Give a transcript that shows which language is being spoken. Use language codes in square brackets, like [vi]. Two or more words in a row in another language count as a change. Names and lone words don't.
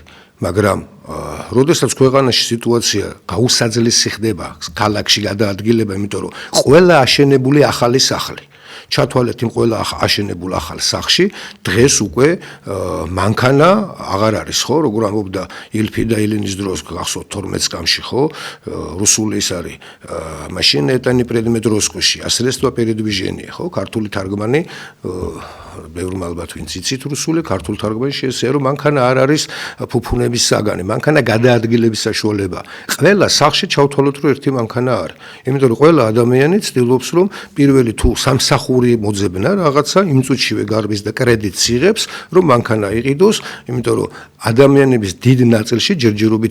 [ka] მაგრამ როდესაც ქვეყანაში სიტუაცია გაუსაძლისი ხდება, ქალაქში გადაადგილება, იმიტომ რომ ყველა აშენებული ახალი სახლი. ჩათვალეთ იმ ყველა აშენებულ ახალ სახლში, დღეს უკვე მანქანა აღარ არის, ხო? როგორ ამბობდა ილფი და ილინის დროს გახსოვთ 12 წამში, ხო? რუსული ის არის [ru] машина это не предмет роскоши, а средство передвижения, [ka] ხო? ქართული თარგმანი ბევრმა ალბათ ვინც იცით რუსული, ქართულ თარგმანში ესეა, რომ მანქანა არ არის ფუფუნების საგანი, მანქანა გადაადგილების საშუალება. ყველა სახლში ჩავთვალოთ, რომ ერთი მანქანა არის. იმიტომ რომ ყველა ადამიანი ცდილობს, რომ პირველი თუ სამსახური მოძებნა რაღაცა, იმ წუთშივე გარბის და კრედიტს იღებს, რომ მანქანა იყიდოს, იმიტომ რომ ადამიანების დიდ ნაწილში ჯერჯერობით